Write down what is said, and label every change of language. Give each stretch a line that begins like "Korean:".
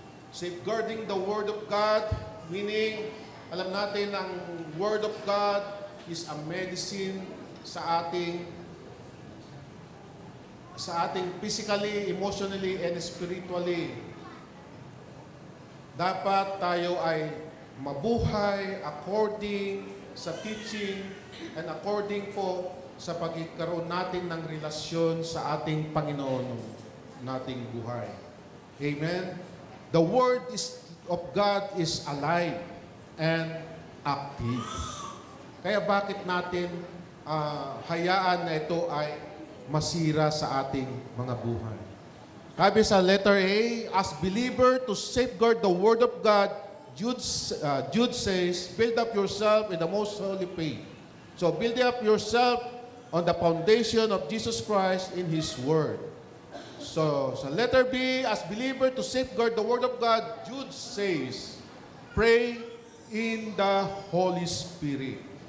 English: Safeguarding the Word of God, meaning,
Filipino: alam natin ang
English: Word of God is a medicine
Filipino: sa ating
English: physically, emotionally, and spiritually.
Filipino: Dapat tayo ay mabuhay according sa teaching and according po sa pagkakaroon natin ng relasyon sa ating Panginoon nating buhay.
English: Amen? The Word of God is alive and active.
Filipino: Kaya bakit natin hayaan na ito ay masira sa ating mga buhay? Sabi sa letter A,
English: as believer to safeguard the Word of God, Jude says, build up yourself in the most holy faith. So build up yourself on the foundation of Jesus Christ in His Word.
Filipino: So sa letter B,
English: as believer to safeguard the Word of God, Jude says, pray in the Holy Spirit.